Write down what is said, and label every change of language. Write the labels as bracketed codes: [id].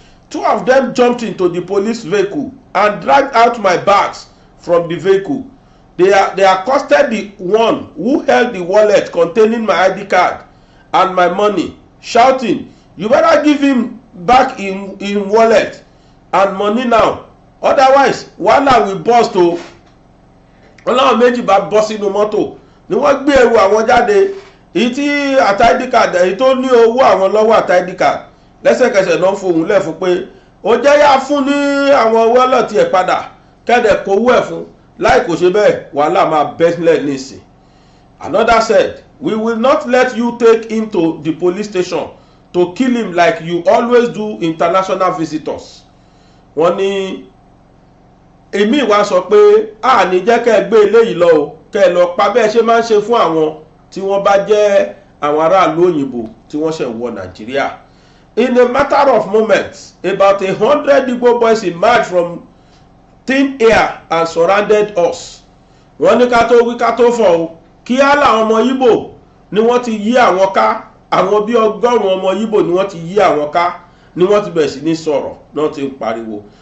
[en] 2 of them jumped into the police vehicle and dragged out my bags from the vehicle. They accosted the one who held the wallet containing my ID card and my money, shouting, "You better give him back in wallet and money now, otherwise wahala will burst o." [yo] Wọ́n láwọn méjì bá bọ́ sínú mọ́tò ni wọ́n gbé ẹrù àwọn jáde, èyí tí àti ID card èyí tó ní owó àwọn lọ́wọ́ àti ID card. Lẹ́sẹ̀kẹsẹ̀ náà fohùn lẹ̀ fún pé ó jẹ́ yá fún ní àwọn wọ́lọ̀tì ẹ̀ padà kẹ́dẹ̀ kówó ẹ̀ fún, láì kò ṣe bẹ́ẹ̀ wàhálà máa bẹ́sílẹ̀ nísìn. [en] Another said, "We will not let you take him to the police station to kill him like you always do international visitors." [yo] Wọ́n ní èmi wá sọ pé a ní jẹ́ kẹ́ ẹ gbé eléyìí lọ o, kẹ́ ẹ lọ pa bẹ́ẹ̀ ṣe máa ń ṣe fún àwọn tí wọ́n bá jẹ́ àwọn aráàlú òyìnbó tí wọ́n ṣẹ̀ wọ Nàìjíríà. [en] In a matter of moments, about 100 Igbo boys emerged from thin air and surrounded us. [yo] Wọ́n ní ká tó wí ká tó fọ̀ o, kí á làwọn ọmọ Igbo ni wọ́n ti yí àwọn ká, àwọn bí 100 ọmọ Igbo ni wọ́n ti yí àwọn ká, ni wọ́n ti bẹ̀rẹ̀ sí ní sọ̀rọ̀ náà ti ń pariwo.